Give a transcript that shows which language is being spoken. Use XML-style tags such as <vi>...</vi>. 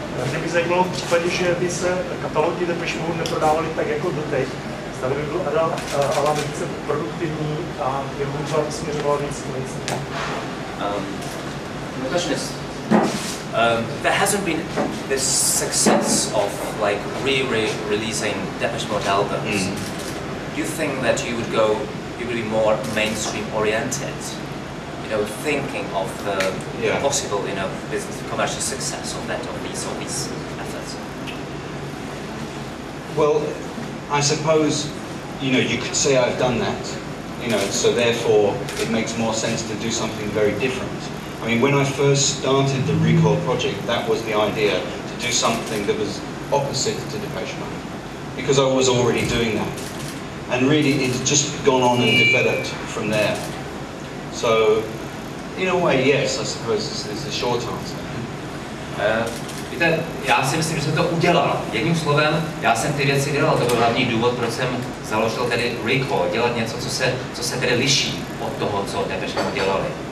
<cs>Mě by zajímalo v případě, že by se katalogy Depeche Mode neprodávaly tak jako doteď, zda by byl Alan více produktivní a je hudba směřovala víc k věci.</cs> <en>The question is, there hasn't been this success of like re-releasing Depeche Mode albums. Do you think that you would be more mainstream oriented? You know, thinking of the possible, you know, business commercial success of these efforts. Well, I suppose, you know, you could say I've done that, you know, so therefore it makes more sense to do something very different. I mean, when I first started the Recoil project, that was the idea, to do something that was opposite to Depeche Mode, because I was already doing that. And really, it's just gone on and developed from there. So, in a way, yes, I suppose is the short answer.</en> <cs>Víte, já si myslím, že jsem to udělal. Jedním slovem, já jsem ty věci dělal, to byl hlavní důvod, proč jsem založil tedy Recoil, dělat něco, co se tedy liší od toho, co Depeche Mode dělali.</cs>